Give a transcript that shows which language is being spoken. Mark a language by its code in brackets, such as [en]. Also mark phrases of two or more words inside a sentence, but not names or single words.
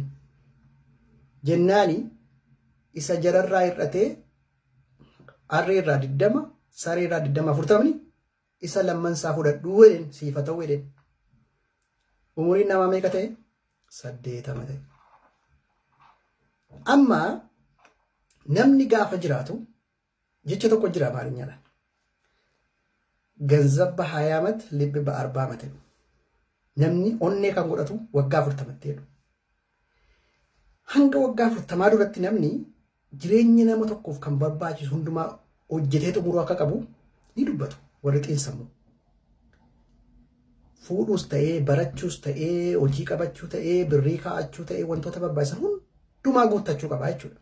[om] Jennaani isa jararraa hir'atee harreerraa 20 sareerraa 20 40 isa lammansaa fudhadhuu jedheen siifa ta'uu jedheen. Umuriin namaa meeqa ta'e? 80 ta'e. Amma namni gaafa jiraatu jecha tokko jira Amaarinyadhaan. [am] Ganzab በ20 ዓመት ልብ በ40 ዓመት ነው. [om] Namni onnee kan godhatu waggaa 40tti jedhu. Hanga waggaa 40 duratti namni jireenya nama tokkoof kan barbaachisu hundumaa hojjetee xumuruu akka qabu ni dubbatu warri xiinsammuu. Fuudhuus ta'ee, barachuus ta'ee, hojii qabachuu ta'ee, birrii kaa'achuu ta'ee wantoota barbaachisan hundumaa guuttachuu qaba jechuudha.